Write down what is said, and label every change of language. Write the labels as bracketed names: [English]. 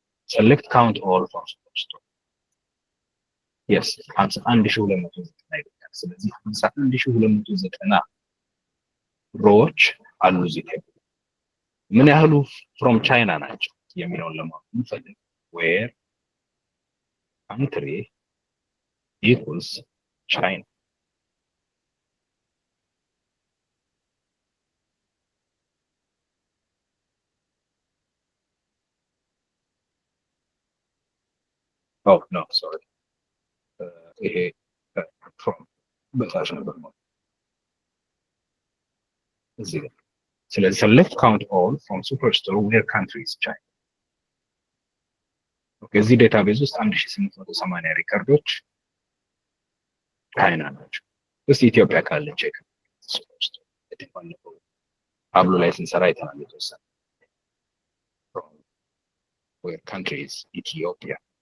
[English] select count all from superstore [Amharic] yes 51290 ይላል። ስለዚህ 51290 ሮዎች አሉ እዚህ ላይ ምን ያህሉ from ቻይና ናቸው? የሚለውን ለማወቅ እንፈልግ [English] where country equals China. Oh no, sorry. From [Amharic] በታች ነበር ነው እዚህ ጋር። ስለዚህ [English] select count all from superstore where country is China. [Amharic] ኦኬ እዚህ ዴታቤዝ ውስጥ 1880 ሪከርዶች ቻይና ናቸው። እስቲ ኢትዮጵያ ካለ ቼክ superstore የተባለው አብሎ ላይ ስንሰራ አይተናል የተወሰነ [English] from where country is Ethiopia.